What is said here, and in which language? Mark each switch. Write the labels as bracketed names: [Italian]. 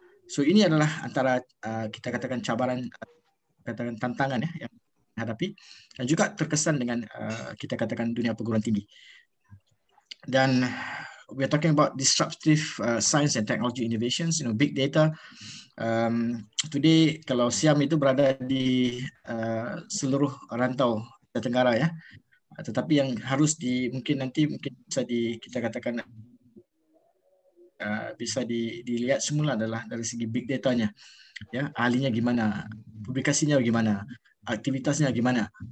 [Malay] So ini adalah antara kita katakan cabaran, katakan tantangan ya yang hadapi, dan juga terkesan dengan kita katakan dunia perguruan tinggi. [English] Dan we are talking about disruptive science and technology innovations, big data. [Malay] Today kalau Siam itu berada di seluruh rantau Asia Tenggara ya, tetapi yang harus mungkin bisa kita katakan bisa dilihat semula adalah dari segi big datanya ya, ahlinya gimana, publikasinya gimana, aktivitasnya gimana.